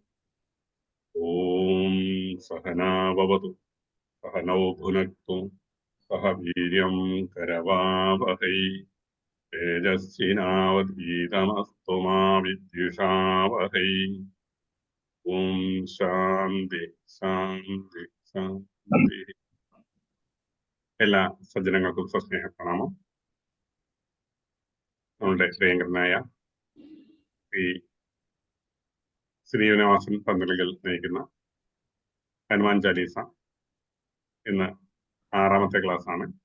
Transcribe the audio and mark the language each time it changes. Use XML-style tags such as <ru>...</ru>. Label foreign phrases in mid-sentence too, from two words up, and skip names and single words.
<sa>ओम सहना भवतु सहनौ भुनक्तु सह वीर्यं करवावहै तेजस्विनावधीतमस्तु मा विद्विषावहै। ओम शान्ति शान्ति शान्ति.</sa> <ml>എല്ലാ സജ്ജനങ്ങൾക്കും സസ്നേഹ പ്രണാമം. നമ്മളുടെ പ്രിയങ്കരനായ ശ്രീനിവാസൻ പന്തലുകൾ നയിക്കുന്ന ഹനുമാൻ ചാലീസ ഇന്ന് 6ാമത്തെ ക്ലാസ്സാണ്.</ml>